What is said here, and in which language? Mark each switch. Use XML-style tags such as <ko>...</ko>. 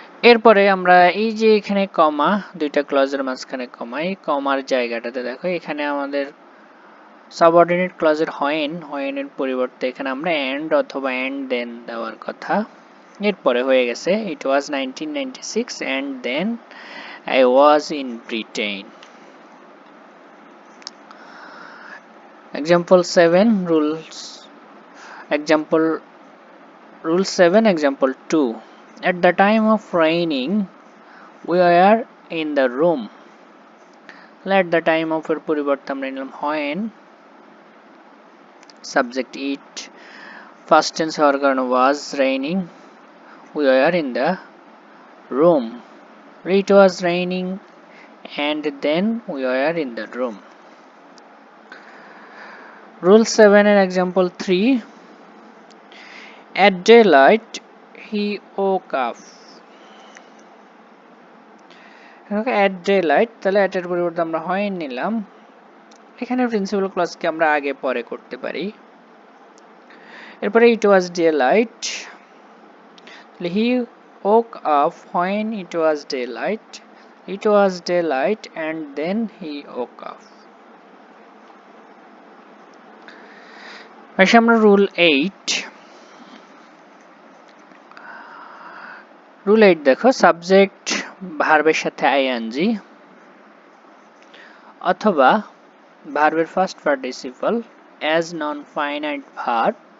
<bn>এরপরে আমরা এই যে এখানে কমা, দুইটা ক্লজের মাঝখানে কমা, এই কমার জায়গাটাতে দেখো এখানে আমাদের সাবঅর্ডিনেট ক্লজের হয়েনের পরিবর্তে এখানে আমরা এন্ড অথবা এন্ড দেন দেওয়ার কথা। এরপরে হয়ে গেছে</bn> <en>It was 1996 and then I was in Britain. Example 7 rules, example rule 7 example 2, at the time of raining we were in the room। at the time of</en> <bn>এর পরিবর্তে আমরা নিলাম</bn> <en>when, subject it, first tense হওয়ার কারণে was raining, we were in the room, it was raining and then we were in the room। Rule 7 and example 3, at daylight he woke up। at daylight,</en> <bn>তাহলে at এর পরিবর্তে আমরা হয় নিলাম। এখানে principal ক্লজকে আমরা আগে পরে করতে পারি।</bn> <en>এরপরে it was daylight, he woke up when it was daylight, it was daylight and then he woke up।</en> <bn>আসলে আমরা রুল 8, রুল 8 দেখো, সাবজেক্ট ভার্বের সাথে আইএনজি অথবা ভার্বের first participle as non finite verb.</bn>